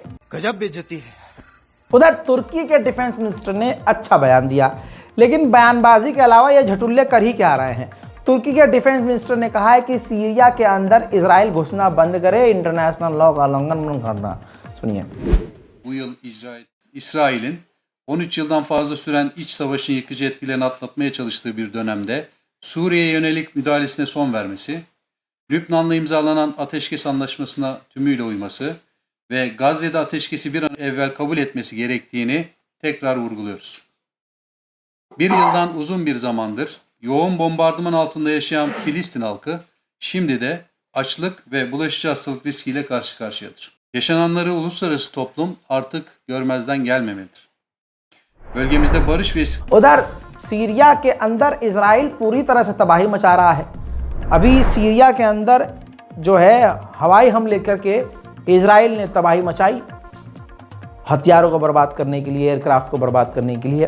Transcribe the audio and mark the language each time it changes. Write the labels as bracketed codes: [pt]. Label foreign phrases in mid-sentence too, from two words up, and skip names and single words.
[hi] गजब बेइज्जती है। उधर तुर्की के [en] defence minister [hi] ने अच्छा बयान दिया, लेकिन बयानबाजी के अलावा ये झटुल्ले कर ही क्या रहे हैं। तुर्की के [en] defence minister [hi] ने कहा है कि सीरिया के अंदर इजराइल घुसना बंद करे, [en] international law [hi] का उल्लंघन करना। सुनिए। [tr] Bu yıl İsrail'in 13 yıldan fazla süren iç savaşın yıkıcı etkilerini atlatmaya çalıştığı bir dönemde Suriye'ye yönelik müdahalesine son vermesi, Lübnan'la imzalanan ateşkes anlaşmasına tümüyle uyması ve Gazze'de ateşkesi bir an evvel kabul etmesi gerektiğini tekrar vurguluyoruz. Bir yıldan uzun bir zamandır yoğun bombardıman altında yaşayan Filistin halkı şimdi de açlık ve bulaşıcı hastalık riskiyle karşı karşıyadır. Yaşananları uluslararası toplum artık görmezden gelmemelidir. [hi] बल्कि बारिश भी। उधर सीरिया के अंदर इजराइल पूरी तरह से तबाही मचा रहा है। अभी सीरिया के अंदर जो है हवाई हमले करके इजराइल ने तबाही मचाई, हथियारों को बर्बाद करने के लिए, एयरक्राफ्ट को बर्बाद करने के लिए।